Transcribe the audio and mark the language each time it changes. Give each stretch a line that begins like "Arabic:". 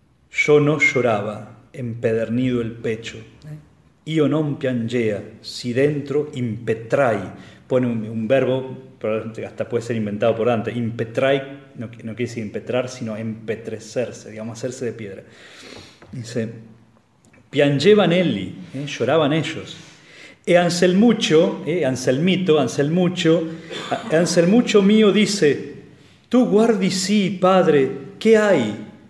Spanish: Yo no lloraba, empedernido el pecho.
Italian: Io non piangea, si dentro impetrai.
Spanish: Pone un verbo, probablemente hasta puede ser inventado por Dante. Impetrai no quiere decir impetrar, sino empetrecerse, digamos, hacerse de piedra. Dice:
Italian: piangevan elli,
Spanish: lloraban ellos. E Anselmucho, Anselmucho mío dice:
Italian: tú guardi sí, padre,
Spanish: ¿qué hay?